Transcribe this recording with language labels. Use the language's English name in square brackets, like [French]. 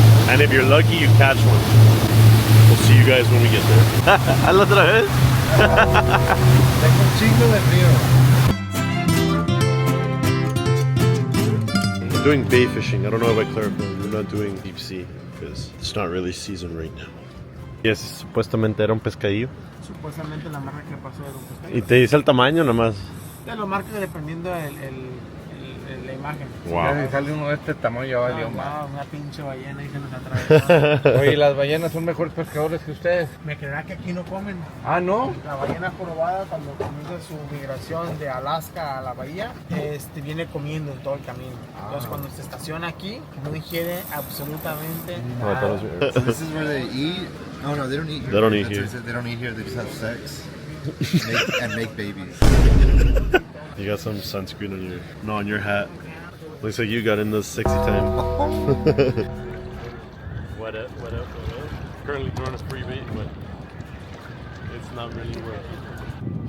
[English] And if you're lucky, you catch one. We'll see you guys when we get there. [Spanish] ¿Hazlo otra vez? Tengo un chingo de frío. [English] I'm doing bay fishing. I don't know if I clarified. We're not doing deep sea because it's not really season right now. [Spanish] Yes, supuestamente era un pescadillo. Supuestamente la marca que pasó era un pescado. ¿Y te dice el tamaño nomás? Te lo marca dependiendo el la imagen. Wow. Sale uno de este tamaño, ya valió más. No, una pinche ballena y se nos atravesó. Oye, ¿las ballenas son mejores pescadores que ustedes? Me creerá que aquí no comen. Ah, ¿no? La ballena jorobada, cuando comienza su migración de Alaska a la bahía, viene comiendo en todo el camino. Entonces, cuando se estaciona aquí, no ingiere absolutamente nada. [English] So this is where they eat? Oh no, they don't eat here. They don't eat That's here. what I said, they don't eat here, they just have sex. and make babies. You got some sunscreen on your hat. Looks like you got in the sexy time. What up? Currently throwing us free bait, but it's not really working.